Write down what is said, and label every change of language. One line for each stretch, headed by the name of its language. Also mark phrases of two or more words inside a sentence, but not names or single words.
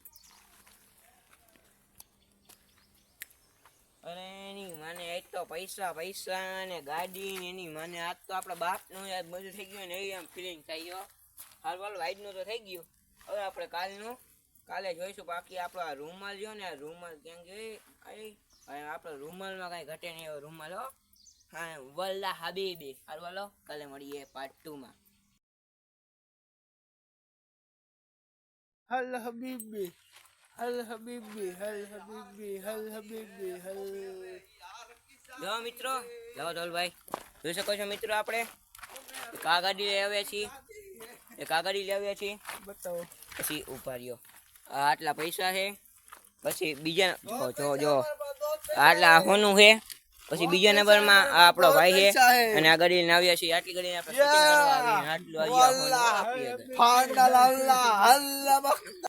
Gujarati: અરે એની મને એક તો પૈસા ને ગાડી ને એની મને આજ તો આપણા બાપનું યાદ બધું થઈ ગયું ને એ આમ ફિલિંગ થઈ ગયો. હાલ વાઈડનું તો થઈ ગયું. હવે આપણે કાલે જોઈશું. બાકી આપણો આ રૂમાલ જો ને આ રૂમાલ ક્યાં ગયો? આપણો રૂમાલમાં કાંઈ ઘટે નહીં એવો રૂમાલ હો. હા
Arabic: والله حبيبي.
Gujarati: હાલો કાલે મળીએ પાર્ટ 2 માં.
Arabic: هل حبيبي هل حبيبي هل حبيبي هل حبيبي هل
Gujarati: જો મિત્રો જાઓ ધોલભાઈ જોઈ શકો છો મિત્રો આપણે એક આ ગાડી લઈ આવ્યા છીએ.
Hindi: बताओ
Gujarati: પછી ઉભા રહ્યો. આટલા પૈસા છે. પછી બીજા જો આટલા હોનું છે. પછી બીજા નંબરમાં આ આપણો ભાઈ છે અને આ ગાડી લઈને આવ્યા છીએ. આટલી ગાડી આપણે શૂટિંગ કરવા આવી. આટલું આવી
Arabic: والله فاضل الله الله